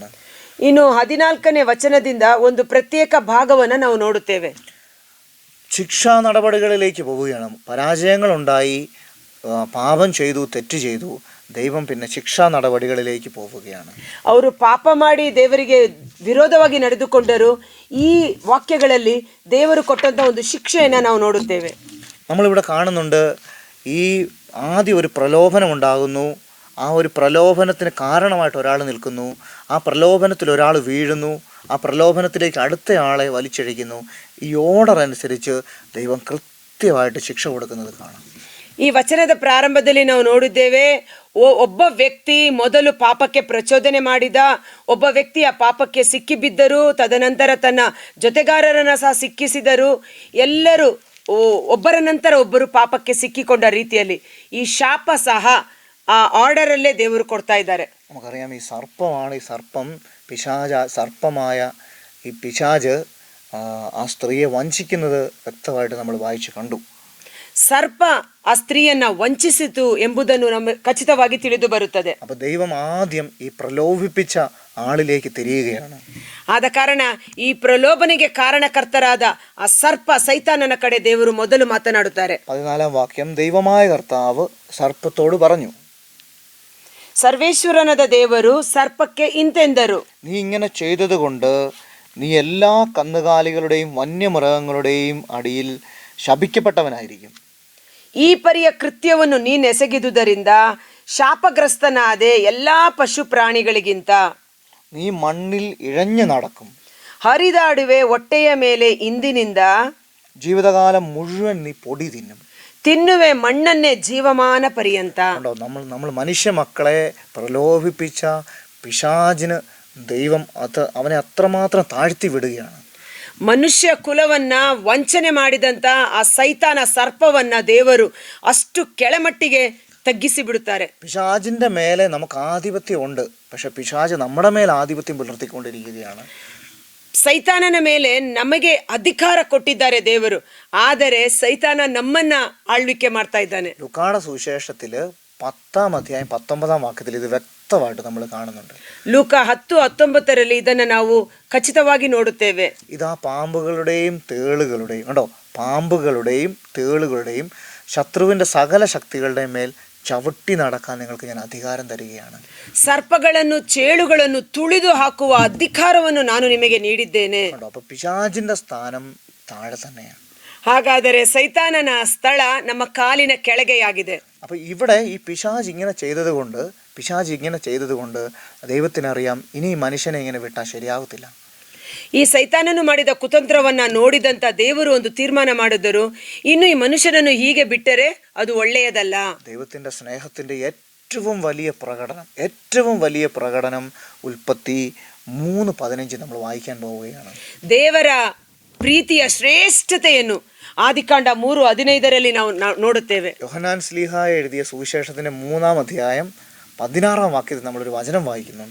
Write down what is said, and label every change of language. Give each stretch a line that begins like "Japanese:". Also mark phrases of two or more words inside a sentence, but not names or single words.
Kannada: ಇನ್ನು 14ನೇ ವಚನದಿಂದ ಒಂದು ಪ್ರತ್ಯೇಕ ಭಾಗವನ್ನ ನಾವು ನೋಡುತ್ತೇವೆ.
Malayalam: ശിക്ഷാ നടപടികളിലേക്ക് പോവുകയാണ്. പരാജയങ്ങളുണ്ടായി, പാപം ചെയ്തു, തെറ്റ് ചെയ്തു, ദൈവം പിന്നെ ശിക്ഷാ നടപടികളിലേക്ക് പോവുകയാണ്.
Kannada: ಅವರು ಪಾಪ ಮಾಡಿ ದೇವರಿಗೆ ವಿರೋಧವಾಗಿ ನಡೆದುಕೊಂಡರು. ಈ ವಾಕ್ಯಗಳಲ್ಲಿ ದೇವರು ಕೊಟ್ಟಂತ ಒಂದು ಶಿಕ್ಷೆಯನ್ನು ನಾವು ನೋಡುತ್ತೇವೆ.
Malayalam: നമ്മളിവിടെ കാണുന്നുണ്ട്, ഈ ആദ്യം ഒരു പ്രലോഭനം ഉണ്ടാകുന്നു, ആ ഒരു പ്രലോഭനത്തിന് കാരണമായിട്ട് ഒരാൾ നിൽക്കുന്നു, ആ പ്രലോഭനത്തിൽ ഒരാൾ വീഴുന്നു, ആ പ്രലോഭനത്തിലേക്ക് അടുത്തയാളെ വലിച്ചിഴയ്ക്കുന്നു. ഈ ഓർഡർ അനുസരിച്ച് ദൈവം കൃത്യമായിട്ട് ശിക്ഷ കൊടുക്കുന്നത് കാണാം.
Kannada: ಈ ವಚನದ ಪ್ರಾರಂಭದಲ್ಲಿ ನಾವು ನೋಡಿದ್ದೇವೆ, ಒಬ್ಬ ವ್ಯಕ್ತಿ ಮೊದಲು ಪಾಪಕ್ಕೆ ಪ್ರಚೋದನೆ ಮಾಡಿದ, ಒಬ್ಬ ವ್ಯಕ್ತಿ ಆ ಪಾಪಕ್ಕೆ ಸಿಕ್ಕಿಬಿದ್ದರು, ತದನಂತರ ತನ್ನ ಜೊತೆಗಾರರನ್ನ ಸಹ ಸಿಕ್ಕಿಸಿದರು. ಎಲ್ಲರೂ ಒಬ್ಬರ ನಂತರ ಒಬ್ಬರು ಪಾಪಕ್ಕೆ ಸಿಕ್ಕಿಕೊಂಡ ರೀತಿಯಲ್ಲಿ ಈ ಶಾಪ ಸಹ ಆ ಆರ್ಡರ್ ಅಲ್ಲೇ ದೇವರು ಕೊಡ್ತಾ ಇದ್ದಾರೆ.
Malayalam: നമുക്കറിയാം, ഈ സർപ്പമാണ്, ഈ സർപ്പമായ ഈ പിശാജ് ആ സ്ത്രീയെ വഞ്ചിക്കുന്നത് വ്യക്തമായിട്ട് നമ്മൾ വായിച്ചു കണ്ടു.
Kannada: ಸರ್ಪ ಆ ಸ್ತ್ರೀಯನ್ನ ವಂಚಿಸಿತು ಎಂಬುದನ್ನು ನಮಗೆ ಖಚಿತವಾಗಿ ತಿಳಿದು ಬರುತ್ತದೆ.
Malayalam: അപ്പൊ ദൈവം ആദ്യം ഈ പ്രലോഭിപ്പിച്ച ആളിലേക്ക് തിരിയുകയാണ്.
Kannada: ಆದ ಕಾರಣ ಈ ಪ್ರಲೋಭನೆಗೆ ಕಾರಣಕರ್ತರಾದ ಆ ಸರ್ಪ ಸೈತಾನನ ಕಡೆ ದೇವರು ಮೊದಲು ಮಾತನಾಡುತ್ತಾರೆ.
Malayalam: 14-ാം വാക്യം, ദൈവമായ കർത്താവ് സർപ്പത്തോട് പറഞ്ഞു,
Kannada: ಸರ್ವೇಶ್ವರನಾದ ದೇವರು ಸರ್ಪಕ್ಕೆ ಇಂತೆಂದರು,
Malayalam: നീ ഇങ്ങനെ ചെയ്തതുകൊണ്ട് നീ എല്ലാ കന്നുകാലികളുടെയും വന്യമൃഗങ്ങളുടെയും അടിയിൽ ശപിക്കപ്പെട്ടവനായിരിക്കും.
Kannada: ಈ ಪರಿಯ ಕೃತ್ಯವನ್ನು ನೀನೆಸಗಿದುದರಿಂದ ಶಾಪಗ್ರಸ್ತನಾದೆ ಎಲ್ಲಾ ಪಶು ಪ್ರಾಣಿಗಳಿಗಿಂತ.
Malayalam: നീ മണ്ണിൽ ഇഴഞ്ഞു നടക്കും,
Kannada: ಹರಿದಾಡುವೆ ಹೊಟ್ಟೆಯ ಮೇಲೆ ಇಂದಿನಿಂದ.
Malayalam: ജീവിതകാലം മുഴുവൻ നീ പൊടി തിന്നും.
Kannada: തിನ್ನುವೆ ಮಣ್ಣನ್ನೇ ಜೀವಮಾನ ಪರ್ಯಂತ.
Malayalam: കണ്ടോ, നമ്മൾ മനുഷ്യ മക്കളെ പ്രലോഭിപ്പിച്ച പിശാചിന് ദൈവം അവനെ അത്രമാത്രം താഴ്ത്തി വിടുകയാണ്.
Kannada: ಮನುಷ್ಯ ಕುಲವನ್ನ ವಂಚನೆ ಮಾಡಿದಂತ ಆ ಸೈತಾನ ಸರ್ಪವನ್ನ ದೇವರು ಅಷ್ಟು ಕೆಳಮಟ್ಟಿಗೆ തഗ്ഗിಸಿ ಬಿಡುತ್ತಾರೆ.
Malayalam: പിശാചിന്റെ മേലെ നമുക്ക് ആധിപത്യം ഉണ്ട്, പക്ഷെ പിശാച് നമ്മുടെ മേൽ ആധിപത്യം പുലർത്തിക്കൊണ്ടിരിക്കുകയാണ്.
Kannada: ಸೈತಾನನ ಮೇಲೆ ನಮಗೆ ಅಧಿಕಾರ ಕೊಟ್ಟಿದ್ದಾರೆ ದೇವರು, ಆದರೆ ಸೈತಾನ ನಮ್ಮನ್ನ ಆಳ್ವಿಕೆ ಮಾಡ್ತಾ ಇದ್ದಾನೆ.
Malayalam: ലൂക്കായുടെ സുവിശേഷത്തില് 10-ാം അധ്യായം 19-ാം വാക്യത്തിൽ ഇത് വ്യക്തമായിട്ട് നമ്മൾ കാണുന്നുണ്ട്.
Kannada: ಲೂಕ 10:19 ಇದನ್ನ ನಾವು ಖಚಿತವಾಗಿ ನೋಡುತ್ತೇವೆ.
Malayalam: ഇതാ പാമ്പുകളുടെയും തേളുകളുടെയും കണ്ടോ, പാമ്പുകളുടെയും തേളുകളുടെയും ശത്രുവിന്റെ സകല ശക്തികളുടെയും മേൽ ചവിട്ടി നടക്കാൻ നിങ്ങൾക്ക് ഞാൻ അധികാരം തരികയാണ്.
Kannada: ಸರ್ಪಗಳನ್ನು ಚೇಳುಗಳನ್ನು ತುಳಿದು ಹಾಕುವ ಅಧಿಕಾರವನ್ನು ನಾನು ನಿಮಗೆ ನೀಡಿದ್ದೇನೆ.
Malayalam: അപ്പൊ പിശാചിന്റെ സ്ഥാനം താഴെ തന്നെയാണ്.
Kannada: ಹಾಗಾದರೆ ಸೈತಾನನ ಸ್ಥಳ ನಮ್ಮ ಕಾಲಿನ ಕೆಳಗೆಯಾಗಿದೆ.
Malayalam: അപ്പൊ ഇവിടെ ഈ പിശാച് ഇങ്ങനെ ചെയ്തത് കൊണ്ട് ദൈവത്തിനറിയാം ഇനി ഈ മനുഷ്യനെ ഇങ്ങനെ വിട്ടാൽ ശരിയാവത്തില്ല.
Kannada: ಈ ಸೈತಾನನು ಮಾಡಿದ ಕುತಂತ್ರವನ್ನ ನೋಡಿದಂತ ದೇವರು ಒಂದು ತೀರ್ಮಾನ ಮಾಡಿದರು, ಇನ್ನು ಈ ಮನುಷ್ಯನನ್ನು ಹೀಗೆ ಬಿಟ್ಟರೆ ಅದು ಒಳ್ಳೆಯದಲ್ಲ.
Malayalam: ദൈവത്തിന്റെ സ്നേഹത്തിന്റെ ഏറ്റവും വലിയ പ്രകടനം ഉൽപ്പത്തി 3:15 നമ്മൾ വായിക്കാൻ പോവുകയാണ്.
Kannada: ದೇವರ ಪ್ರೀತಿಯ ಶ್ರೇಷ್ಠತೆಯನ್ನು ಆದಿಕಾಂಡ 3:15 ನಾವು ನೋಡುತ್ತೇವೆ.
Malayalam: യോഹന്നാൻ ശ്ലീഹായ എഴുതിയ സുവിശേഷത്തിന്റെ 3-ാം അധ്യായം 16-ാം വാക്യത്തിൽ നമ്മളൊരു വചനം വായിക്കുന്നുണ്ട്.